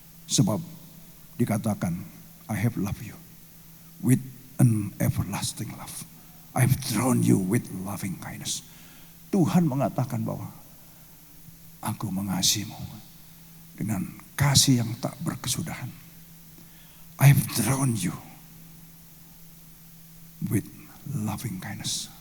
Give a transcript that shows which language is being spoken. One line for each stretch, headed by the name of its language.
Indonesian: Sebab dikatakan
English: I have loved you with an everlasting love. I have drawn you with loving kindness.
Indonesian: Tuhan mengatakan bahwa aku mengasihimu dengan kasih yang tak berkesudahan.
English: I have drawn you with loving kindness.